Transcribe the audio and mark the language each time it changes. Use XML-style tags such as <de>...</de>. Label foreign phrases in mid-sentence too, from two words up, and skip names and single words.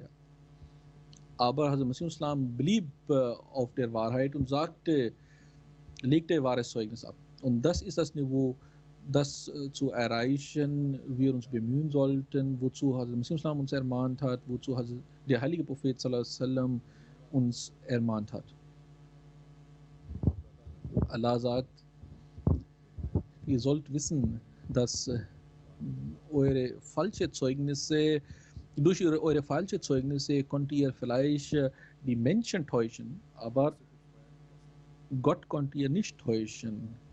<de>Aber Hazrat Masih Islam blieb auf der Wahrheit und legte wahres Zeugnis ab. Und das ist das Niveau, das zu erreichen wir uns bemühen sollten, wozu Hazrat Masih Islam uns ermahnt hat, wozu der heilige Prophet</de> <ar>صلى الله عليه وسلم</ar> <de>uns ermahnt hat. Allah sagt, ihr sollt wissen, dass eure falsche Zeugnisse, durch eure falsche Zeugnisse konnte ihr vielleicht die Menschen täuschen, aber Gott konnte ihr nicht täuschen.</de>